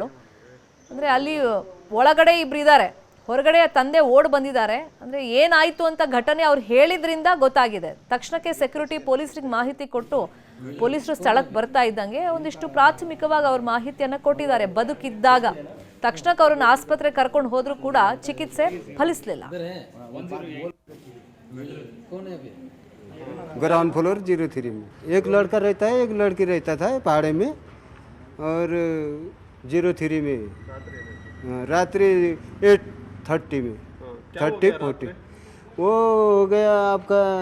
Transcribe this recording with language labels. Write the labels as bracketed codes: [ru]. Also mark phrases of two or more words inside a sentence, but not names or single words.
[kn] ಅಂದ್ರೆ ಅಲ್ಲಿ ಒಳಗಡೆ ಇಬ್ರು ಇದ್ದಾರೆ, ಹೊರಗಡೆ ತಂದೆ ಓಡ್ ಬಂದಿದ್ದಾರೆ. ಅಂದ್ರೆ ಏನಾಯ್ತು ಅಂತ ಘಟನೆ ಅವ್ರು ಹೇಳಿದ್ರಿಂದ ಗೊತ್ತಾಗಿದೆ. ತಕ್ಷಣಕ್ಕೆ ಸೆಕ್ಯೂರಿಟಿ ಪೊಲೀಸರಿಗೆ ಮಾಹಿತಿ ಕೊಟ್ಟು ಪೊಲೀಸರು ಸ್ಥಳಕ್ಕೆ ಬರ್ತಾ ಇದ್ದಂಗೆ ಒಂದಿಷ್ಟು ಪ್ರಾಥಮಿಕವಾಗಿ ಅವ್ರ ಮಾಹಿತಿಯನ್ನ ಕೊಟ್ಟಿದ್ದಾರೆ. ಬದುಕಿದ್ದಾಗ ತಕ್ಷಣಕ್ಕೆ ಅವ್ರನ್ನ ಆಸ್ಪತ್ರೆ ಕರ್ಕೊಂಡು ಹೋದ್ರು ಕೂಡ ಚಿಕಿತ್ಸೆ ಫಲಿಸಲಿಲ್ಲ. [en] ground floor [hi] 03 में एक लड़का रहता है, एक लड़की रहता था पहाड़े में, और 03 में रात्रि 8:30 में 30-40 वो हो गया आपका।